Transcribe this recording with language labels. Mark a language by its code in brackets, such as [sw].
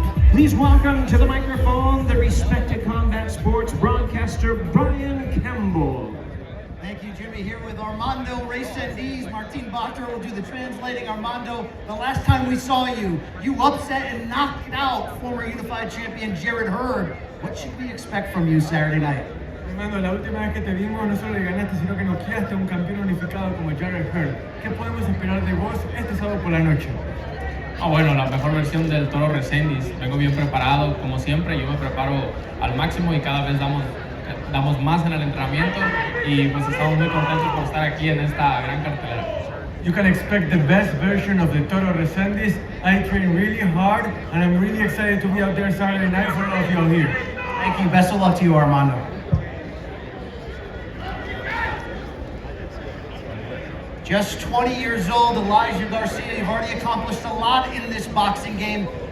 [en] Please welcome to the microphone the respected combat sports broadcaster, Brian Campbell. Thank you, Jimmy. Here with Armando Resendiz. Martin Batra will do the translating. Armando, the last time we saw you, you upset and knocked out former unified champion Jared Hurd. What should we expect from you Saturday night? [es] Armando, la última vez que te vimos no solo le ganaste, sino que noqueaste a un campeón unificado como Jared Hurd. ¿Qué podemos esperar de vos este sábado por la noche? Bueno, la mejor versión del Toro Resendiz. Vengo bien preparado, como siempre. Yo me preparo al máximo y cada vez damos más en el entrenamiento y pues estamos muy contentos por estar aquí en esta gran cartelera. [en] You can expect the best version of the Toro Resendiz. I train really hard and I'm really excited to be out there Saturday night for all of you here. Thank you. Best of luck to you, Armando. Just 20 years old, Elijah Garcia, you've already accomplished a lot in this boxing game.